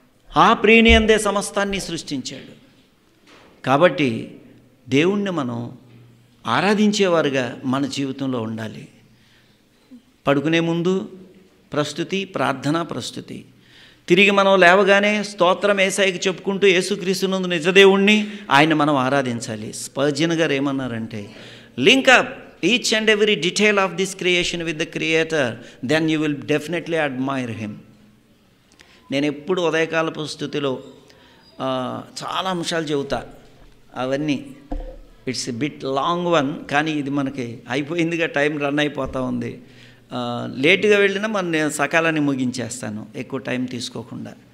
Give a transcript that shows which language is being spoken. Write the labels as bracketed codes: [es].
[te] ఆ ప్రియుని అందే సమస్తాన్ని సృష్టించాడు. కాబట్టి దేవుణ్ణి మనం ఆరాధించేవారుగా మన జీవితంలో ఉండాలి. పడుకునే ముందు ప్రస్తుతి, ప్రార్థన ప్రస్తుతి. తిరిగి మనం లేవగానే స్తోత్రం యేసయ్యకి చెప్పుకుంటూ యేసుక్రీస్తునందు నిజదేవుణ్ణి ఆయన మనం ఆరాధించాలి. స్పర్జన్ గారు ఏమన్నారంటే, [en] Link up each and every detail of this creation with the Creator, then you will definitely admire him. [te] నేను ఎప్పుడు ఉదయకాలపు స్తుతిలో చాలా అంశాలు చెబుతా. అవన్నీ [en] it's bit long one, [te] కానీ ఇది మనకి అయిపోయిందిగా, టైం రన్ అయిపోతూ ఉంది. లేటుగా వెళ్ళినా నేను సకాలాన్ని ముగించేస్తాను, ఎక్కువ టైం తీసుకోకుండా.